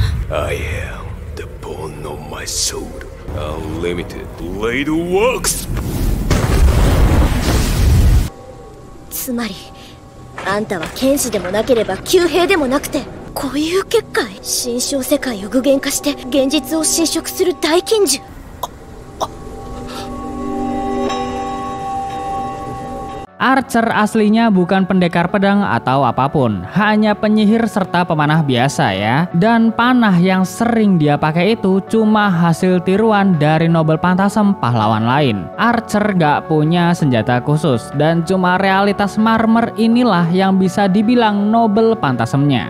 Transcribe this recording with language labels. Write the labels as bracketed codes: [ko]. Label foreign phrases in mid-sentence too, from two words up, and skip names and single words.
[en] I am the bone of my soul. Unlimited Blade Works! [ja] つまりあんたは剣士でもなければ旧兵でもなくて、こういう結界、心象世界を具現化して現実を侵食する大禁獣。 [id] Archer aslinya bukan pendekar pedang atau apapun, hanya penyihir serta pemanah biasa ya. Dan panah yang sering dia pakai itu cuma hasil tiruan dari Noble Phantasm pahlawan lain. Archer gak punya senjata khusus dan cuma realitas marmer inilah yang bisa dibilang Noble Phantasmnya.